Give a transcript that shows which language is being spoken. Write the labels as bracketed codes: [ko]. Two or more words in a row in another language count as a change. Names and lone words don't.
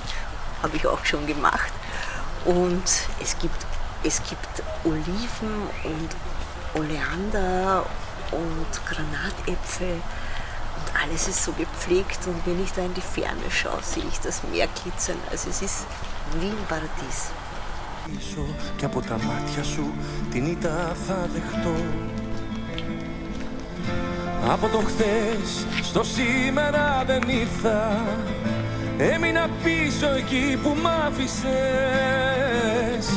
[de] Habe ich auch schon gemacht. Und es gibt Oliven und Oleander und Granatäpfel. Und alles ist so gepflegt. Und wenn ich da in die Ferne schaue, sehe ich das Meer glitzern. Also es ist wie im Paradies. [el] Και από τα μάτια σου την ήττα θα δεχτώ. Από το χθες στο σήμερα δεν ήρθα. Έμεινα πίσω εκεί που μ' άφησες.